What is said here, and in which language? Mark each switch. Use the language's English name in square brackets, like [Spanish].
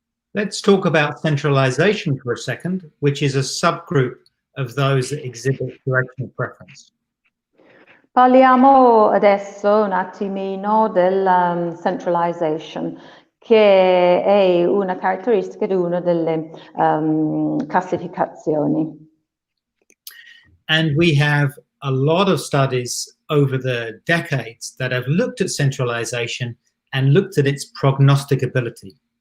[English] Let's talk about centralization for a second, which is a subgroup of those that exhibit directional preference. [Italian] Parliamo adesso un attimino del centralization, che è una caratteristica di una delle classificazioni. [English] And we have a lot of studies over the decades that have looked at centralization and looked at its prognosticability.